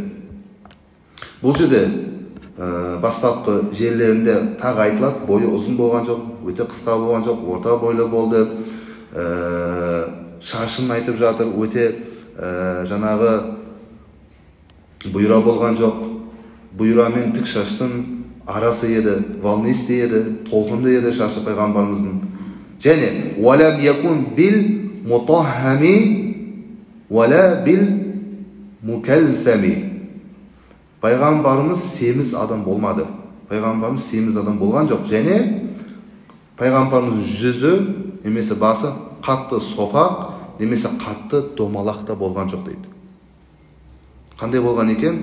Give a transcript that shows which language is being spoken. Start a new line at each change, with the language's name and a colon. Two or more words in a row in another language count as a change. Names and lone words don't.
Kazakh: Бұл жерде бастапқы жерлерінде тағы айтылады, бойы ұзын болған жоқ, өте қысқа болған жоқ, орта бойлы болды. Шашын айтып жатыр, өте жаңағы бұйра болған жоқ. Бұйра мен тік шаштың арасы еді, волнисті еді, толқынды еді шашы пайғамбарымыздың.
Arabic: Және ولم يكن بالمطهم ولا بالمكلثم.
Kazakh: Пайғамбарымыз семіз адам болмады. Пайғамбарымыз семіз адам болған жоқ. Және пайғамбарымыздың жүзі немесе басы қатты сопақ немесе қатты домалақта болған жоқ дейді. Қандай болған екен?